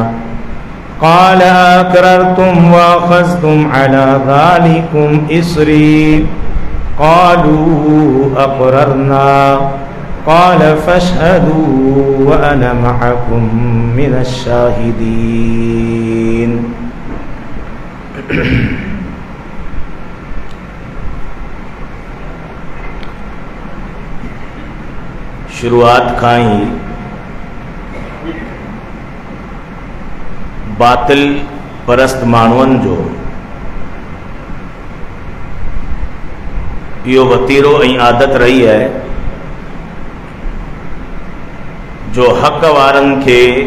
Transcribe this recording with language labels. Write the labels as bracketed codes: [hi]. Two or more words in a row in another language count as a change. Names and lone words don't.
[ar] قال أأقررتم وأخذتم على ذلكم إصري قالوا أقررنا قال فاشهدوا وأنا معكم من الشاهدين. [sd] शुरुआत खां ही बातिल परस्त माण्हुनि जो इहो वतीरो ऐं आदत रही है जो हक़ वारनि खे